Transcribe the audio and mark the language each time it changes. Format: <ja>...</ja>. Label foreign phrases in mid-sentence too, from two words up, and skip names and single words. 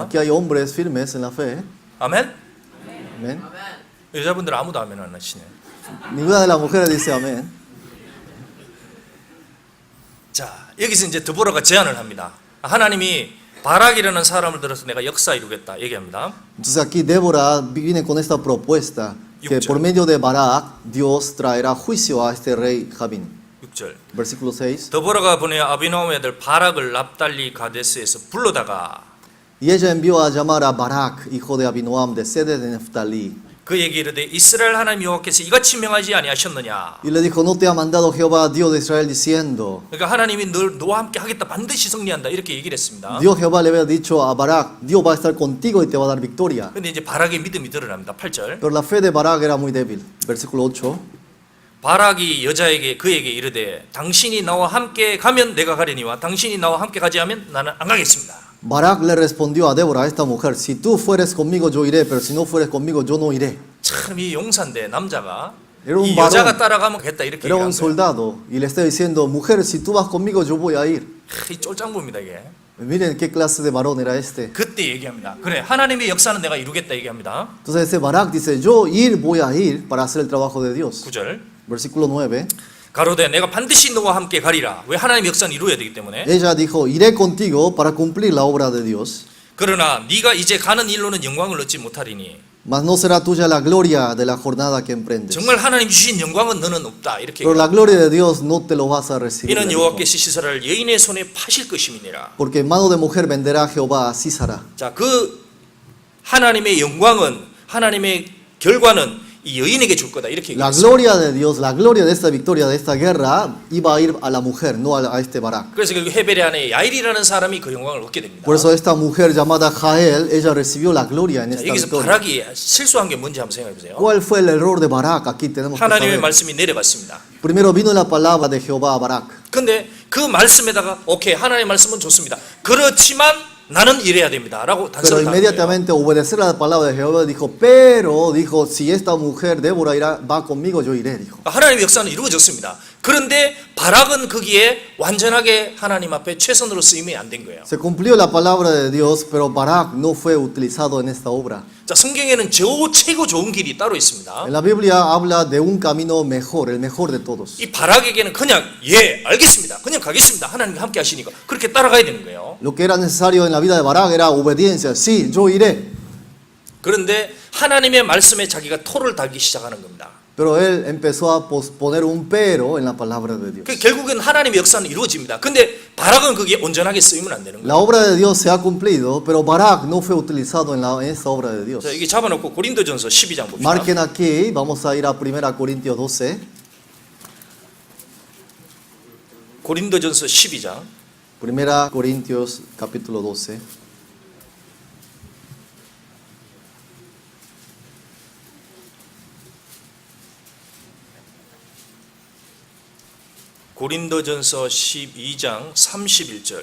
<es>Aquí hay hombres firmes en la fe.</es> <ko>아멘?</ko> <es>Amén.</es> <ko>여자분들 아무도 아멘 안 하시네.</ko> <es>Ninguna de las mujeres dice amén.</es> <ko>자, 여기서 이제 드보라가 제안을 합니다. 하나님이 바락이라는 사람을 들어서 내가 역사 이루겠다 얘기합니다.</ko> <es>Entonces aquí Débora viene con esta propuesta que por medio de Barak Dios traerá juicio a este rey Jabín.</es> <ko>6절.</ko> <es>Versículo 6.</es> <ko>드보라가 보내 아비노함의 아들 바락을 납달리 가데스에서 불러다가</ko> <es>Y ella envió a llamar a Barak, hijo de Abinoam, de sede de Neftalí.</es> <ko>그에게 이르되 이스라엘 하나님 여호와께서 이같이 명하지 아니하셨느냐.</ko> <es>Y le dijo, ¿no te ha mandado Jehová, Dios de Israel, diciendo?</es> <ko>그러니까 하나님이 너와 함께 하겠다, 반드시 승리한다 이렇게 얘기를 했습니다.</ko> <es>Dios Jehová le había dicho a Barak, Dios va a estar contigo y te va a dar victoria.</es> <ko>근데 이제 바락의 믿음이 드러납니다. 8절.</ko> <es>Pero la fe de Barak era muy débil. Versículo 8.</es> <ko>바락이 여자에게 그에게 이르되 당신이 나와 함께 가면 내가 가려니와 당신이 나와 함께 가지 않으면 나는 안 가겠습니다.</ko> <es>Barak le respondió a Débora, a esta mujer, si tú fueres conmigo yo iré, pero si no fueres conmigo yo no iré.</es> <ko>참 이 용사인데 남자가</ko> <es>Era un</es> <ko>이</ko> <es>varón.</es> <ko>여자가 따라가면 겠다 이렇게</ko> <es>Era un</es> <ko>얘기한 거예요.</ko> <es>soldado y le está diciendo, mujer, si tú vas conmigo yo voy a ir.</es> <ko>이 쫄짱부입니다 이게.</ko> <es>Miren qué clase de varón era este.</es> <ko>그때 얘기합니다. 그래 하나님의 역사는 내가 이루겠다 얘기합니다.</ko> <es>Entonces ese Barak dice, yo voy a ir para hacer el trabajo de Dios.</es> <ko>9절.</ko> <es>Versículo 9.</es> <ko>가로되 내가 반드시 너와 함께 가리라. 왜 하나님의 역사는 이루어야 되기 때문에.</ko> <es>Ella dijo, iré contigo para cumplir la obra de Dios.</es> <ko>그러나 네가 이제 가는 일로는 영광을 얻지 못하리니</ko> <es>Mas no será tuya la gloria de la jornada que emprendes.</es> <ko>정말 하나님 주신 영광은 너는 없다. 이렇게</ko> <es>Pero la gloria de Dios no te lo vas a recibir.</es> <ko>이는</ko> <es>dijo.</es> <ko>여호와께서 시사라를 여인의 손에 파실 것임이니라.</ko> <es>Porque en mano de mujer venderá Jehová a Sísara.</es> <ko>자, 그 하나님의 영광은 하나님의 결과는 이 여인에게 줄 거다. 이렇게</ko> <es>La</es> <ko>얘기했어요.</ko> <es>gloria de Dios, la gloria de esta victoria, de esta guerra, iba a ir a la mujer, no a este Barak.</es> <ko>그래서 결국 헤벨의 아내 야일이라는 사람이 그 영광을 얻게 됩니다.</ko> <es>Por eso esta mujer llamada Jael, ella recibió la gloria en</es> <ko>자,</ko> <es>esta</es> <ko>여기서</ko> <es>victoria.</es> <ko>바락이 실수한 게 뭔지 한번 생각해 보세요.</ko> <es>¿Cuál fue el error de Barak? Aquí tenemos que</es> <ko>하나님의</ko> <es>saber.</es> <ko>말씀이 내려갔습니다.</ko> <es>Primero vino la palabra de Jehová a Barak.</es> <ko>근데 그 말씀에다가 오케이 하나님의 말씀은 좋습니다. 그렇지만 나는 이래야 됩니다. 라고</ko> <es>Pero</es> <ko>단서를 단 거예요.</ko> <es>inmediatamente obedecer a la palabra de Jehová dijo, pero dijo, si esta mujer Débora irá, va conmigo, yo iré, dijo.</es> <ko>하나님의 역사는 이루어졌습니다. 그런데 바락은 거기에 완전하게 하나님 앞에 최선으로 쓰임이 안 된 거예요.</ko> <es>Se cumplió la palabra de Dios, pero Barak no fue utilizado en esta obra.</es> <ko>자, 성경에는 최고 좋은 길이 따로 있습니다.</ko> <es>En la Biblia habla de un camino mejor, el mejor de todos.</es> <ko>이 바락에게는 그냥 예 알겠습니다. 그냥 가겠습니다. 하나님과 함께 하시니까 그렇게 따라가야 되는 거예요.</ko> <es>Lo que era necesario en la vida de Barak era obediencia. Sí, yo iré.</es> <ko>그런데 하나님의 말씀에 자기가 토를 달기 시작하는 겁니다.</ko> <es>Pero él empezó a poner un pero en la palabra de Dios.</es> <ko>그 결국엔 하나님의 역사는 이루어집니다. 근데 바락은 그게 온전하게 쓰이면 안 되는 거예요.</ko> <es>La obra de Dios se ha cumplido, pero Barak no fue utilizado en esta obra de Dios.</es> <ko>자, 이게 잡아놓고 고린도전서 12장 봅시다.</ko> <es>Marquen aquí, vamos a ir a 1 Corintios 12.</es> <ko>고린도전서 12장</ko> <es>1 Corintios capítulo 12.</es> <ko>고린도전서 12장 31절</ko>